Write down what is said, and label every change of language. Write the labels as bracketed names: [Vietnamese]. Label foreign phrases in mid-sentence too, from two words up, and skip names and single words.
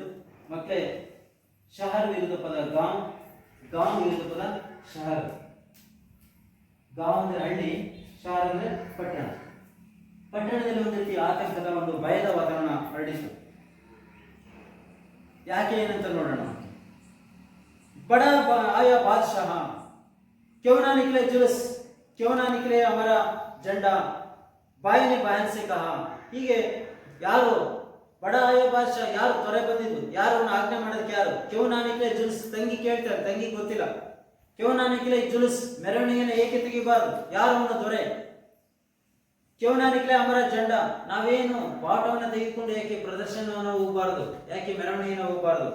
[Kannada] ಮತ್ತೆ ಶಹರ್ ವಿರುದ್ಧ ಪದ ಗಾಂವ್, ಗಾಂವ್ ವಿರುದ್ಧ ಪದ ಶಹರ್. ಗಾಂವ್ ಅಂದ್ರೆ ಹಳ್ಳಿ, ಶಹರ್ ಅಂದ್ರೆ ಪಟ್ಟಣ. ಪಟ್ಟಣದಲ್ಲಿ ಒಂದು ರೀತಿ ಆತಂಕದ ಒಂದು ಭಯದ ವಾತಾವರಣ ಹರಡಿತು. ಯಾಕೆ ಏನಂತ ನೋಡೋಣ. [Hindi] बड़ा आया बादशाह, क्यों ना निकले जुलूस, क्यों ना निकले हमारा झंडा, बाई ने बहन से कहा. [Kannada] ಹೀಗೆ ಯಾರು [Hindi] बड़ा आया बादशाह, [Kannada] ಯಾರು ತೊರೆ ಬಂದಿದ್ದು, ಯಾರು ಆಜ್ಞೆ ಮಾಡೋದಕ್ಕೆ ಯಾರು. [Hindi] क्यों ना निकले जुलूस, [Kannada] ತಂಗಿ ಕೇಳ್ತಾರೆ, ತಂಗಿ ಗೊತ್ತಿಲ್ಲ. [Hindi] क्यों ना निकले जुलूस, [Kannada] ಮೆರವಣಿಗೆಯನ್ನು ಏಕೆ ತೆಗಿಬಾರದು, ಯಾರು ಅವನ ದೊರೆ. [Hindi] क्यों ना निकले हमारा झंडा, [Kannada] ನಾವೇನು ಬಾಟವನ್ನು ತೆಗೆದುಕೊಂಡು ಯಾಕೆ ಪ್ರದರ್ಶನವನ್ನು ಹೋಗಬಾರದು, ಯಾಕೆ ಮೆರವಣಿಗೆಯನ್ನು ಹೋಗಬಾರದು.